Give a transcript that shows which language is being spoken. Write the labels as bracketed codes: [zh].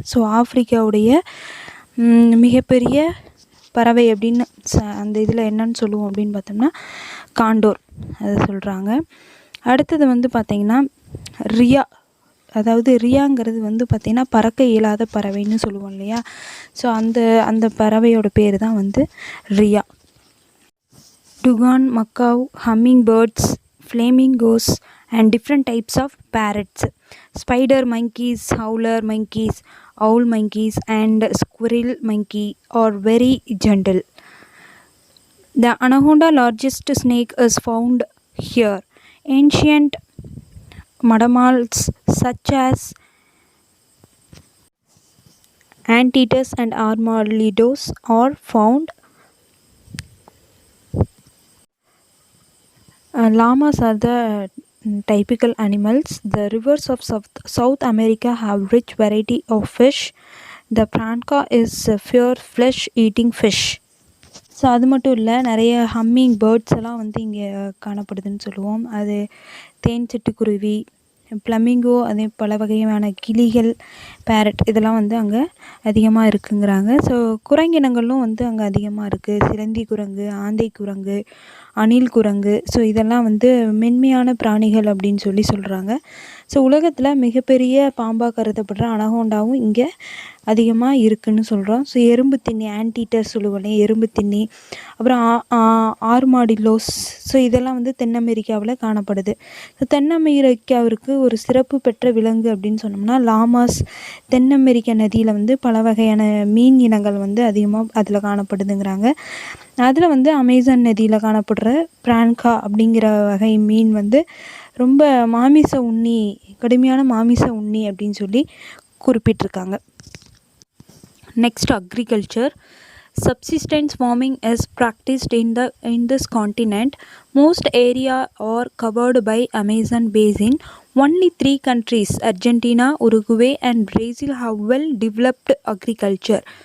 [ta] So ஆஃப்ரிக்காவுடைய மிகப்பெரிய பறவை அப்படின்னு அந்த இதில் என்னன்னு சொல்லுவோம் அப்படின்னு பார்த்தோம்னா காண்டோர், அதை சொல்கிறாங்க. அடுத்தது பார்த்திங்கன்னா ரியா, அதாவது ரியாங்கிறது பார்த்திங்கன்னா பறக்க இயலாத பறவைன்னு சொல்லுவோம் இல்லையா. ஸோ அந்த பறவையோட பேர் தான் Riya. [en] Dugong, macaw, hummingbirds, flamingos and different types of parrots, spider monkeys, howler monkeys, owl monkeys and squirrel monkey are very gentle. The anaconda, largest snake, is found here. Ancient mammals such as anteaters and armadillos are found. Llamas are the typical animals. The rivers of South America have rich variety of fish. The piranha is a pure flesh eating fish. [ta] So அது மட்டும் இல்லை, நிறைய humming birds எல்லாம் இங்கே காணப்படுதுன்னு சொல்லுவோம். அது தேன் சிட்டுக்குருவி, flamingo, அதே பல வகையான கிளிகள், பேரட், இதெல்லாம் அங்கே அதிகமாக இருக்குங்கிறாங்க. ஸோ குரங்கினங்களும் அங்கே அதிகமாக இருக்குது. சிலந்தி குரங்கு, ஆந்தை குரங்கு, அணில் குரங்கு, ஸோ இதெல்லாம் மென்மையான பிராணிகள் அப்படின்னு சொல்கிறாங்க. ஸோ உலகத்தில் மிகப்பெரிய பாம்பாக கருதப்படுற அனகோண்டாவும் இங்கே அதிகமாக இருக்குதுன்னு சொல்கிறோம். ஸோ எறும்பு தின்னி, ஆன்டீட்டர் சொல்லுவோம், எறும்பு தின்னி, அப்புறம் ஆர்மாடில்லோஸ், ஸோ இதெல்லாம் தென் அமெரிக்காவில் காணப்படுது. ஸோ தென் அமெரிக்காவிற்கு ஒரு சிறப்பு பெற்ற விலங்கு அப்படின்னு சொன்னோம்னா லாமாஸ். தென் அமெரிக்க நதியில் பல வகையான மீன் இனங்கள் அதிகமாக அதில் காணப்படுதுங்கிறாங்க. அதில் அமேசான் நதியில் காணப்படுற பிரான்கா அப்படிங்கிற வகை மீன் ரொம்ப மாமிச உண்ணி, கடுமையான மாமிச உண்ணி அப்படின்னு சொல்லி குறிப்பிட்டிருக்காங்க. [en] Next, agriculture. Subsistence farming is practiced in this continent. Most area are covered by Amazon basin. Only 3 countries, Argentina, Uruguay and Brazil, have well developed agriculture.